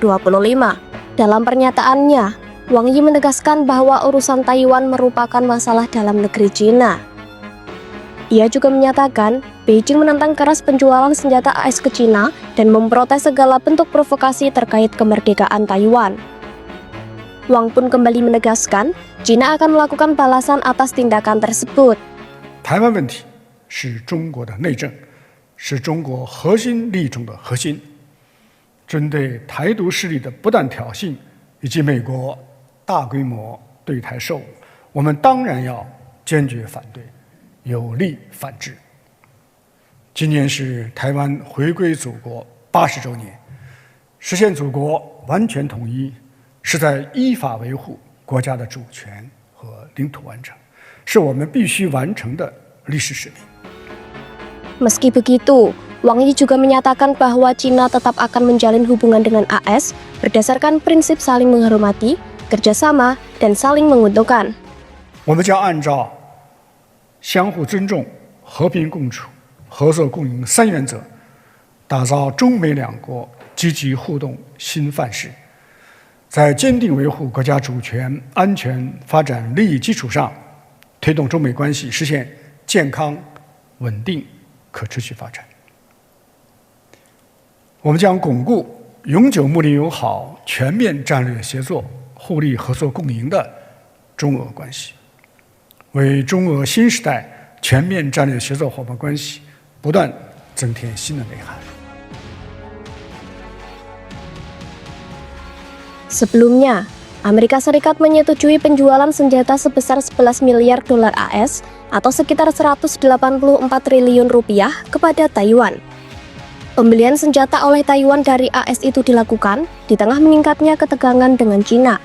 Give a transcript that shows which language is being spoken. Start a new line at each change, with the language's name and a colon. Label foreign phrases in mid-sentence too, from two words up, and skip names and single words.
Indonesian: Dalam pernyataannya, Wang Yi menegaskan bahwa urusan Taiwan merupakan masalah dalam negeri China. Ia juga menyatakan, Beijing menentang keras penjualan senjata AS ke China dan memprotes segala bentuk provokasi terkait kemerdekaan Taiwan. Wang pun kembali menegaskan, China akan melakukan balasan atas tindakan tersebut.
Chinese: 台湾问题是中国的内政，是中国核心利益中的核心。针对台独势力的不断挑衅以及美国大规模对台售武，我们当然要坚决反对，有力反制。今年是台湾回归祖国80周年，实现祖国完全统一，是在依法维护国家的主权和领土完整，是我们必须完成的历史使命。
Indonesian: Meski begitu, Wang Yi juga menyatakan bahwa China tetap akan menjalin hubungan dengan AS berdasarkan prinsip saling menghormati, kerjasama, dan saling menguntungkan.
Chinese: 我们将按照相互尊重、和平共处、合作共赢3原则，打造中美两国积极互动新范式。在坚定维护国家主权、安全、发展利益基础上，推动中美关系实现健康、稳定、可持续发展。我们将巩固永久睦邻友好、全面战略协作、互利合作共赢的中俄关系，为中俄新时代全面战略协作伙伴关系不断增添新的内涵。
Indonesian: Sebelumnya, Amerika Serikat menyetujui penjualan senjata sebesar 11 miliar dolar AS atau sekitar 184 triliun rupiah kepada Taiwan. Pembelian senjata oleh Taiwan dari AS itu dilakukan di tengah meningkatnya ketegangan dengan China.